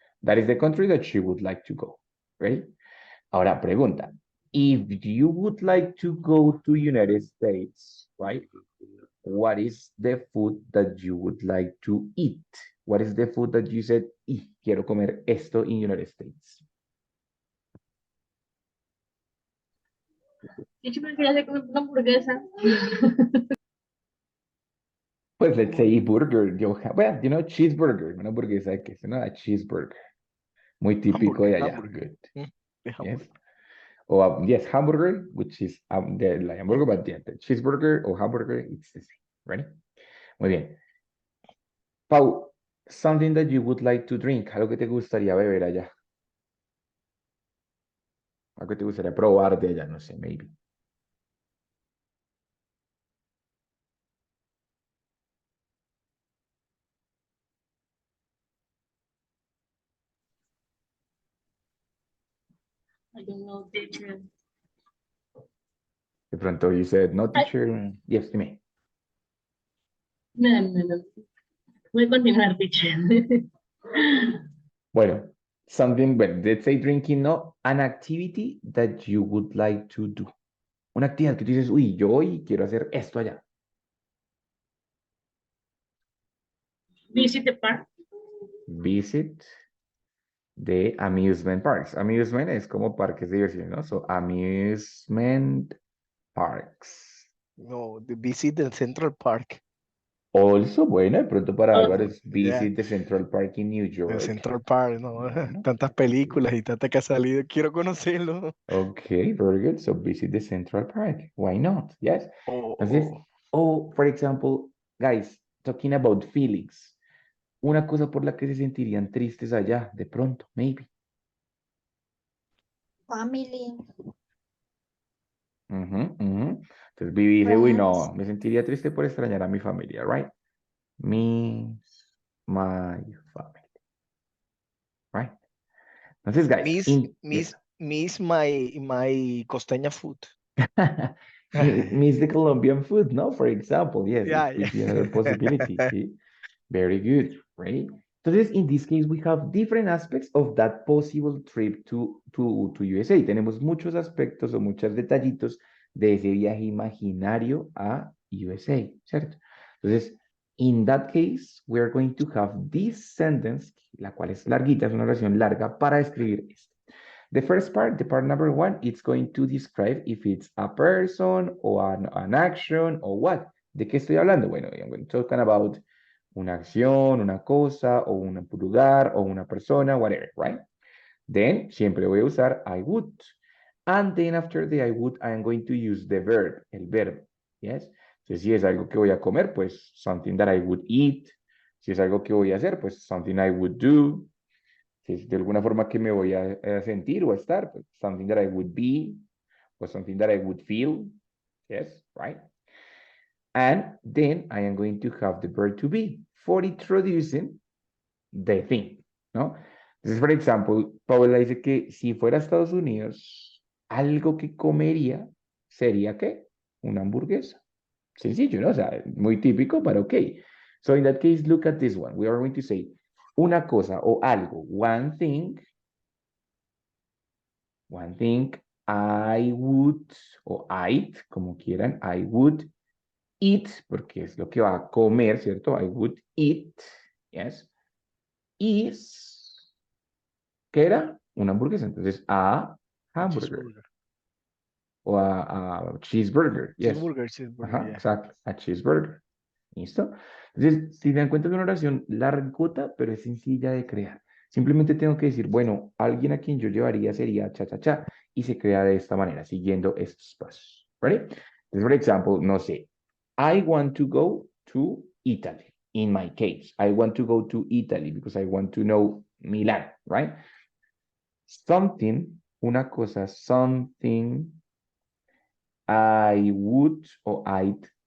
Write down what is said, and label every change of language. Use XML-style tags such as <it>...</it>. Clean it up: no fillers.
<en>That is the country that she would like to go, right?</en> <es>Ahora, pregunta.</es> <en>If you would like to go to United States, right? What is the food that you would like to eat? What is the food that you said,</en> <es>quiero comer esto</es> <en>in United States?</en> <es>Y yo me quería hacer comer una hamburguesa.</es> <en>Pues let's say burger. Well, you know, cheeseburger.</en> <es>Una hamburguesa de queso, ¿no?</es> <en>A cheeseburger.</en> <es>Muy típico de allá.</es> <en>Hamburger. Good. The Yes. hamburger. Or yes, hamburger, which is the like hamburger, but yeah, the cheeseburger or hamburger, it's the same. Ready?</en> <es>Muy bien.</es> <en>Pau, something that you would like to drink.</en> <es>Algo que te gustaría beber allá. Algo que te gustaría probar de allá, no sé, maybe.</es> <en>I don't know, teacher.</en> <es>De pronto</es> <en>you said, no, teacher. Yes, dime.</en> <es>No. Voy a continuar, teacher.</es> <en>Bueno, something, well, let's say drinking, no, an activity that you would like to do.</en> <es>Una actividad que tú dices, uy, yo hoy quiero hacer esto allá.</es> <en>Visit the park. Visit the amusement parks.</en> <es>Amusement es como parques de diversión, ¿no?</es> <en>So, amusement parks. No, the visit the Central Park.</en> <es>Also, bueno, de pronto para Álvaro es</es> <en>Yeah. visit the Central Park in New The York. Central Park, no.</en> <es>Bueno. Tantas películas y tantas que ha salido. Quiero conocerlo.</es> <en>Okay, very good. So visit the Central Park. Why not? Yes.</en> <es>Entonces,</es> <en>for example, guys, talking about feelings.</en> <es>Una cosa por la que se sentirían tristes allá, de pronto, maybe.</es> <en>Family,</en> <es>Entonces Vivi dice, uy,</es> <en>friends.</en> <es>no, me sentiría triste por extrañar a mi familia, right?</es> <en>Miss my family.</en> <es>Right? Entonces, guys,</es> <en>Miss my costeña food. miss the Colombian food, no? For example, yes, Yeah, it could be another possibility, see? Very good, right?</en> <es>Entonces,</es> <en>in this case, we have different aspects of that possible trip to USA.</en> <es>Tenemos muchos aspectos o muchos detallitos de ese viaje imaginario a USA, ¿cierto? Entonces,</es> <en>in that case, we are going to have this sentence,</en> <es>la cual es larguita, es una oración larga para escribir esto.</es> <en>The first part, the part number one, it's going to describe if it's a person or an action or what.</en> <es>¿De qué estoy hablando? Bueno,</es> <en>I'm talking about</en> <es>una acción, una cosa, o un lugar, o una persona, whatever, right? Then, siempre voy a usar</es> <en>I would. And then after the I would, I am going to use the verb,</en> <es>el verbo,</es> <en>yes?</en> <es>Entonces, si es algo que voy a comer, pues</es> <en>something that I would eat.</en> <es>Si es algo que voy a hacer, pues</es> <en>something I would do.</en> <es>Si es de alguna forma que me voy a sentir o a estar, pues</es> <en>something that I would be, or something that I would feel,</en> <es>yes, right?</es> <en>And then I am going to have the verb to be for introducing the thing, ¿no?</en> <es>Entonces, por ejemplo, Paula dice que si fuera a Estados Unidos, algo que comería sería ¿qué? Una hamburguesa. Sencillo, ¿no? O sea, muy típico, pero ok.</es> <en>So in that case, look at this one. We are going to say</en> <es>una cosa o algo,</es> <en>one thing I would, o I'd,</en> <es>como quieran,</es> <en>I would eat,</en> <es>porque es lo que va a comer, ¿cierto?</es> <en>I would eat, yes, is,</en> <es>¿qué era? Una hamburguesa, entonces</es> <en>a hamburger.</en> <es>O</es> <en>a cheeseburger, yes. Cheeseburger, Ajá, yeah.</en> <es>exacto, a cheeseburger. ¿Listo? Entonces, si te encuentras una oración largota, pero es sencilla de crear. Simplemente tengo que decir, bueno, alguien a quien yo llevaría sería cha, cha, cha, y se crea de esta manera, siguiendo estos pasos.</es> <en>¿Ready?</en> <es>Entonces, por ejemplo, no sé,</es> <en>I want to go to Italy. In my case, I want to go to Italy because I want to know Milan, right? Something,</en> <es>una cosa,</es> <en>something I would or I'd</en>